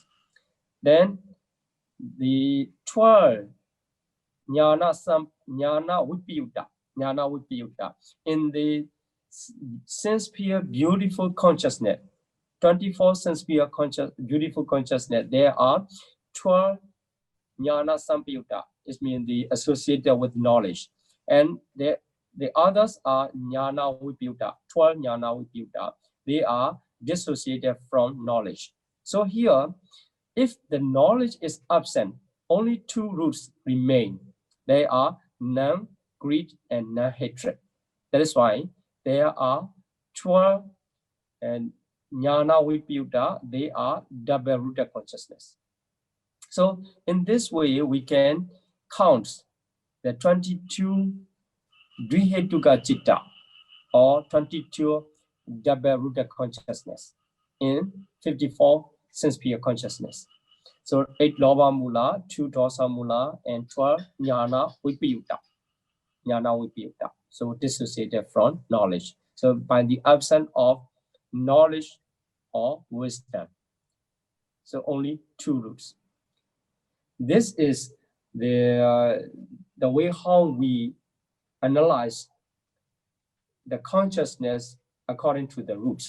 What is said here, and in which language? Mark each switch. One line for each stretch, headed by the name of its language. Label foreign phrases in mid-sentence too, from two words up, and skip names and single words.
English: Then the 12
Pali: jnana vipayutta
English: in the sense-sphere beautiful consciousness, 24 sense-sphere beautiful consciousness, there are 12
Pali: jnana sampayutta.
English: It means the associated with knowledge. And the others are
Pali: jnana vipayutta,
English: 12
Pali: jnana vipayutta.
English: They are dissociated from knowledge. So here, if the knowledge is absent, only 2 roots remain. They are non-greed and non-hatred. That is why there are 12 and
Pali: Jnana Vipayutta,
English: they are double-rooted consciousness. So in this way, we can count the 22
Pali: Dvihetuka Citta,
English: or 22 double-rooted consciousness in 54 sense-pure consciousness. So 8
Pali: Lobha Mula,
English: 2
Pali: Dosa Mula,
English: and 12
Pali: Jnana Vipayutta. Jnana Vipayutta.
English: So dissociated from knowledge. So by the absence of knowledge or wisdom. So only 2 roots. This is the way how we analyze the consciousness according to the roots.